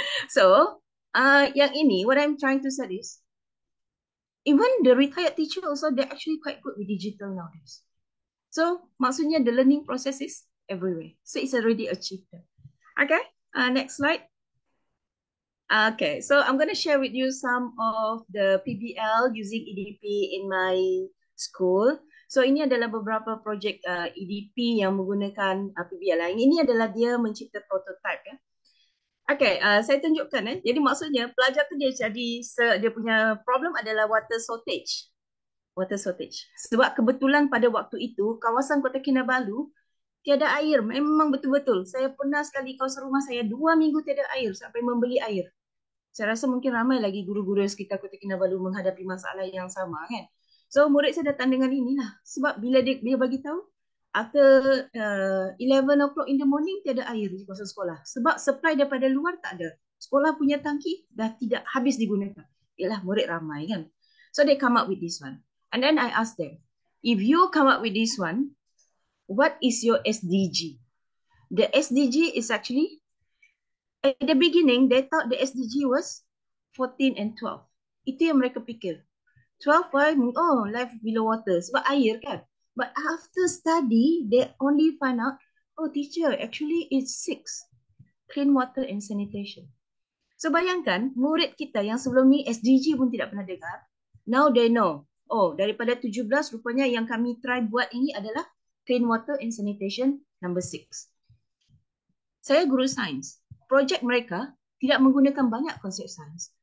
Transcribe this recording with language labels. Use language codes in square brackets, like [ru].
[en] So, [ms] yang ini, [en] what I'm trying to say is, even the retired teacher also, they're actually quite good with digital nowadays. So, maksudnya the learning process is everywhere. So, it's already achieved. Okay, next slide. Okay, so I'm going to share with you some of the PBL using EDP in my school. [ms] So ini adalah beberapa projek EDP yang menggunakan PBL. Ini adalah dia mencipta prototype ya. Okay, saya tunjukkan. Jadi maksudnya pelajar tu dia punya problem adalah water shortage. Water shortage. Sebab kebetulan pada waktu itu kawasan Kota Kinabalu tiada air. Memang betul-betul. Saya pernah sekali kawasan rumah saya 2 minggu tiada air sampai membeli air. Saya rasa mungkin ramai lagi guru-guru yang sekitar Kota Kinabalu menghadapi masalah yang sama kan. So murid saya datang dengan inilah. Sebab bila dia bagi tahu, [en] after 11 o'clock in the morning [ms] tiada air di kawasan sekolah. Sebab supply daripada luar tak ada. Sekolah punya tangki dah tidak habis digunakan. Yalah murid ramai kan. [en] So they come up with this one. And then I ask them, if you come up with this one, what is your SDG? The SDG is actually, at the beginning, they thought the SDG was 14 and 12. [ms] Itu yang mereka fikir. 12, why? Oh, [en] life below water. [ms] Sebab air kan. [en] But after study, they only find out, oh teacher, actually it's 6. Clean water and sanitation. [ms] So bayangkan, murid kita yang sebelum ni SDG pun tidak pernah dengar. [en] Now they know. [ms] Oh, daripada 17, rupanya yang kami try buat ini adalah [en] clean water and sanitation number 6. [ms] Saya guru sains. Projek mereka tidak menggunakan banyak konsep sains.